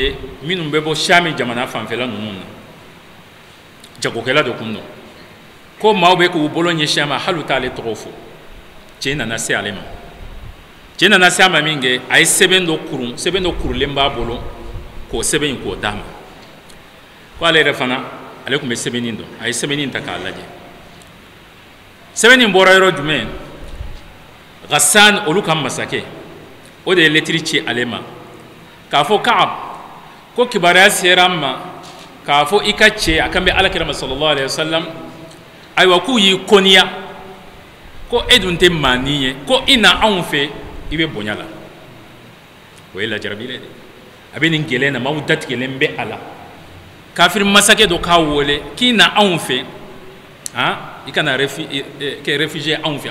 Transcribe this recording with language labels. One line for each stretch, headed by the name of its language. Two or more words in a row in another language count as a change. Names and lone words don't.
Bambara: ye minnu bɛ bɔ Shami jamana fanfɛla ninnu na jagokɛla de kun don ko maaw bɛ k'u bolo ɲɛsin a ma hali u t'ale tɔgɔ fɔ cɛ nana se ale ma cɛ nana se a ma min kɛ a ye sɛbɛn dɔ kurulen b'a bolo k'o sɛbɛn in k'o d'a ma ko ale yɛrɛ fana ale tun bɛ sɛbɛnnin dɔn a ye sɛbɛnnin ta k'a lajɛ sɛbɛnnin bɔra yɔrɔ jumɛn Ghassan olu ka masakɛ o de ye lettre ci ale ma k'a fɔ Ka'ab ko kibaruya sera an ma k'a fɔ i ka cɛ a kan bɛ alakira ma
Arabic: صلى الله عليه وسلم
Bambara: ayiwa k'u y'i kɔniya ko e dun tɛ maa ni ye ko i na anw fɛ i bɛ bonya la o ye lajarabi de a bɛ nin gɛlɛya na maaw datigɛlen bɛ a la kafiri masakɛ dɔ k'a wele k'i na anw fɛ i kana kɛ réfugié anw fɛ